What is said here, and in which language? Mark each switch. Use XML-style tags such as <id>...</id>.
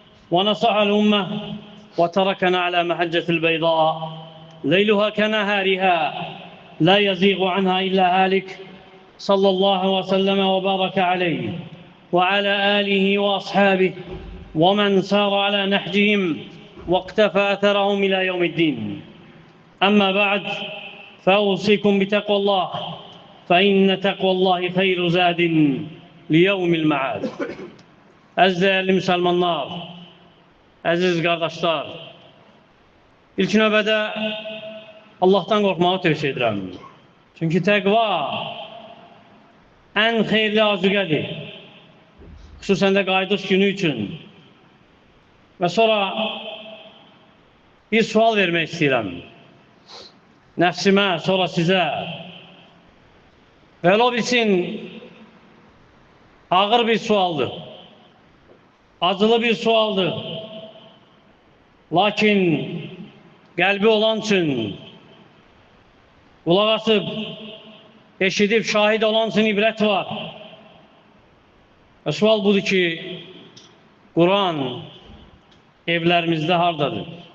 <ar>ونصح الأمة وتركنا على محجة البيضاء ليلها كنهارها لا يزيغ عنها إلا هالك، صلى الله وسلم وبارك عليه وعلى آله وأصحابه ومن سار على نهجهم واقتفى أثرهم إلى يوم الدين. أما بعد، فأوصيكم بتقوى الله، فإن تقوى الله خير زاد ليوم المعاد.</ar> <az>Əziz değerli Müslümanlar, əziz qardaşlar, ilk növbədə Allah'tan qorxmağı tövsiyə edirəm. Çünki təqva ən xeyirli azüqədir, xüsusən də qayıdış günü üçün. Və sonra bir sual vermək istəyirəm. Nəfsimə, sonra sizə. Və o bilsin, ağır bir sualdır, acılı bir sualdır. Lakin qəlbi olan üçün, qulaq asıb, eşidib, şahid olan üçün ibrət var. Və sual budur ki, Quran evlərimizdə hardadır?</az>